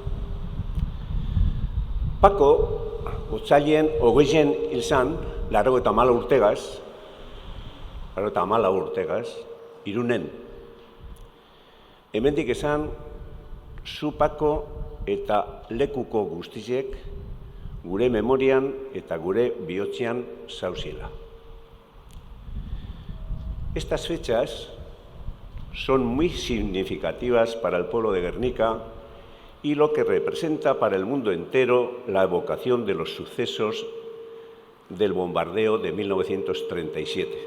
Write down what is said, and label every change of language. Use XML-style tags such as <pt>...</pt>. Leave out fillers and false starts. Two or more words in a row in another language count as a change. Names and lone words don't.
<eu>Paco, otzailen, 20 hil zan, 84 urtegaz, Irunen. Hemendik esan, zu Paco eta lekuko guztiek gure memorian eta gure bihotzean zauziela.</eu> <es>Estas fechas son muy significativas para el pueblo de Gernika y lo que representa para el mundo entero la evocación de los sucesos del bombardeo de 1937.</es>